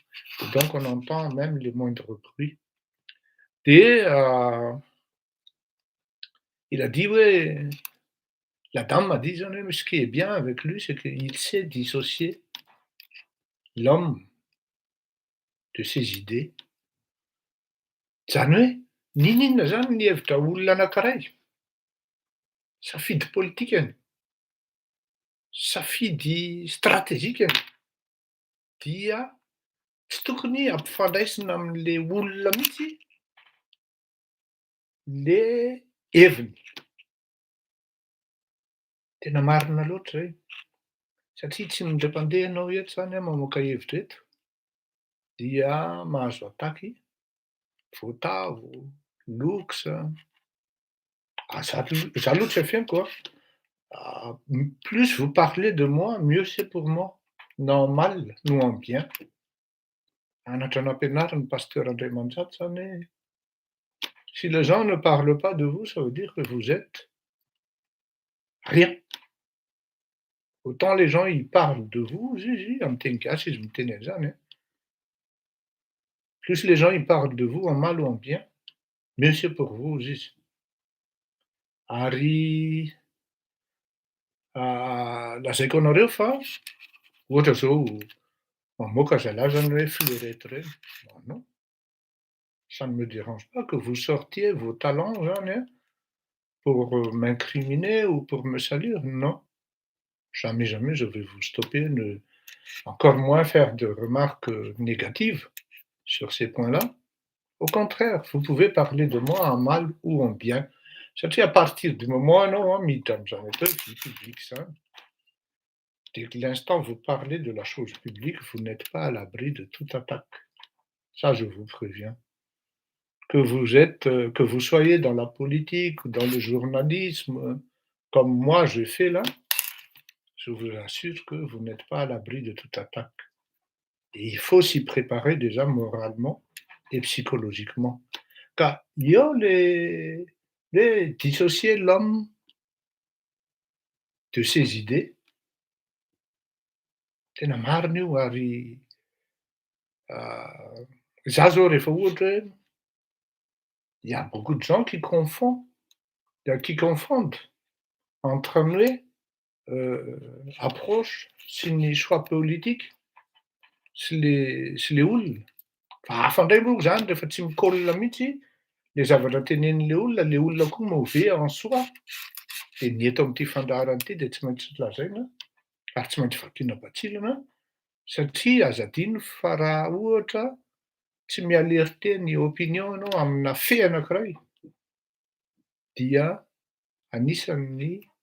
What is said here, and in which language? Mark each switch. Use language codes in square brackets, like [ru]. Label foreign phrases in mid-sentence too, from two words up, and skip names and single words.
[fr] Et donc, on entend même les moindres bruits. Et il a dit, ouais, la dame m'a dit, ce qui est bien avec lui, c'est qu'il sait dissocier l'homme de ses idées. [mg] Zany hoe n'inonina zany ny hevitra olona anankiray, safidy politikany, safidy stratezikany dia tsy tokony ampifandraisina amin'le olona mihitsy le heviny. Tena marina loatra zay, satria tsy indray-pandeha ianao eto zany mamoaka hevitra eto dia mahazo ataky voatavo, lokosa. Za aloha tsy afeniko [fr] plus vous parlez de moi, mieux c'est pour moi, na en mal no en bien. [mg] Anatra nampianariny pasteur Andriamandrato zany hoe [fr] si les gens ne parlent pas de vous, ça veut dire que vous êtes rien. Autant les gens ils parlent de vous, [mg] izy amin'ny teny gasy izy miteny an'izany. [fr] Plus les gens ils parlent de vous en mal ou en bien, mieux c'est pour vous izy. [mg] Ary lazaiko anareo fa ohatra zao mamoaka zalahy zany hoe fleurette reny, [fr] non, ça ne me dérange pas que vous sortiez vos talents zany pour m'incriminer ou pour me salir, non. Jamais, jamais je vais vous stopper, encore moins faire de remarques négatives sur ces points-là. Au contraire, vous pouvez parler de moi en mal ou en bien. [mg] Satria [fr] à partir du moment [mg] ianao miditra am'zany atao hoe [fr] vie publique [mg] zany, [fr] dès que l'instant vous parlez de la chose publique, vous n'êtes pas à l'abri de toute attaque. Ça, je vous préviens. Que vous soyez dans la politique ou dans le journalisme, comme moi je fais là, je vous assure que vous n'êtes pas à l'abri de toute attaque. Et il faut s'y préparer déjà moralement et psychologiquement. Car io le dissocier l'homme de ses idées, [mg] tena marina io ary za zao rehefa ohatra hoe [fr] il y a beaucoup de gens qui confondent entre [mg] ny hoe approche sy ny [fr] choix politique [mg] sy le olona. Fa hafa indray moa zany rehefa tsy mikôlina mihitsy le zavatra tenenin'le olona koa [fr] mauvais en soi, [mg] de ny eto amin'ity fandaharana ity de tsy maintsy lazaina ary tsy maintsy vakiana batsilana satria azo adino fa raha ohatra tsy mihalerte ny opinion ianao amina fe anankiray dia anisan'ny